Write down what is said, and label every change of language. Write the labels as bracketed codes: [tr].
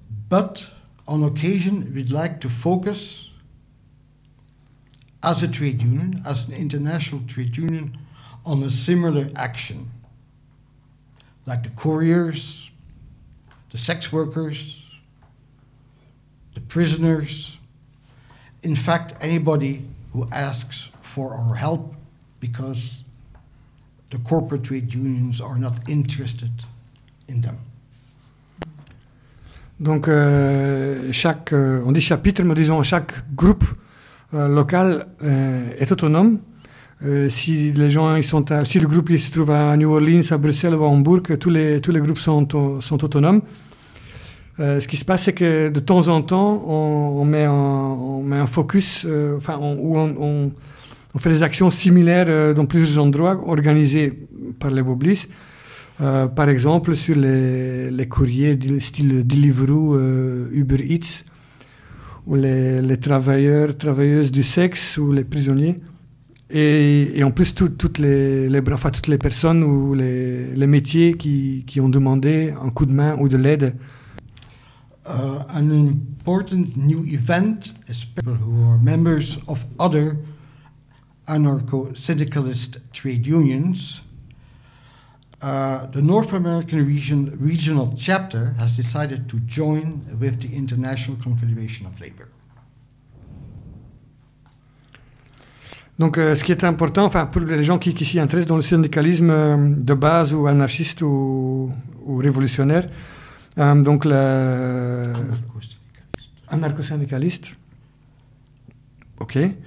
[en] But on occasion, we'd like to focus, as a trade union, as an international trade union, on a similar action, like the couriers, the sex workers, the prisoners, in fact, anybody who asks for our help because the corporate trade unions are not interested in them. [fr] Donc, chaque, on dit chapitre, mais disons chaque groupe local est autonome. Si les gens ils sont à, si le groupe il se trouve à New Orleans, à Bruxelles ou à Hambourg, tous les groupes sont autonomes. Ce qui se passe, c'est que de temps en temps, on met un focus, on fait des actions similaires dans plusieurs endroits organisées par les Boblies. Par exemple, sur les courriers style Deliveroo, Uber Eats, ou les travailleurs, travailleuses du sexe, ou les prisonniers. Et en plus, toutes les personnes ou les métiers qui ont demandé un coup de main ou de l'aide. [en] An important new event is people who are members of other anarcho-syndicalist trade unions. The North American regional chapter has decided to join with the International Confederation of Labor. [fr] Donc, ce qui est important, enfin, pour les gens qui s'y intéressent dans le syndicalisme de base ou anarchiste ou révolutionnaire, donc le anarcho-syndicaliste. Ok.